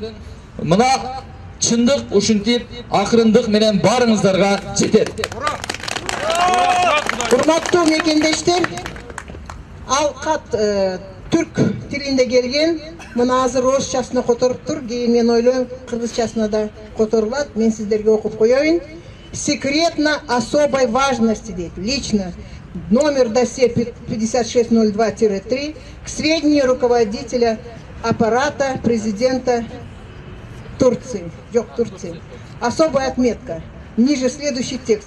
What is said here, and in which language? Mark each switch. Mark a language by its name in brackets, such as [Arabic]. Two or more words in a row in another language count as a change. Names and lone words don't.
[Kyrgyz] Мына чындык ушинтип акырындык менен барыңыздарга жетет. Урматтуу мекендештер, ал кат түрк тилинде келген. Мына азыр орусчасына которуп тур. Кийин мен ойлойм кыргызчасына да которулат. Мен сиздерге окуп коеюн. [Russian] Секретно особой важности дейт. Лично номер досье 5602-3 к сведению руководителя аппарата президента Турции. Особая отметка. Ниже следующий текст.